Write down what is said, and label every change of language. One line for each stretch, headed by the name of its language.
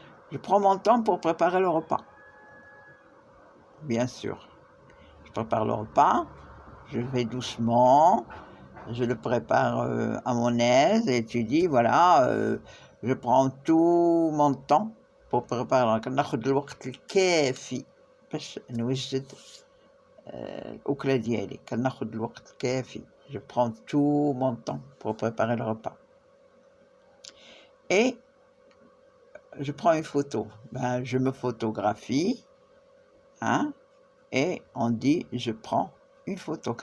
French: Je prends mon temps pour préparer le repas. Bien sûr. Je prépare le repas, je vais doucement, je le prépare à mon aise et tu dis voilà, je prends tout mon temps pour préparer.
Arabic: كناخد الوقت الكافي باش نوجد الأكلة ديالي. كناخد الوقت الكافي.
French: Je prends tout mon temps pour préparer le repas. Et je prends une photo. Ben, je me photographie, hein, et on dit je prends une photo.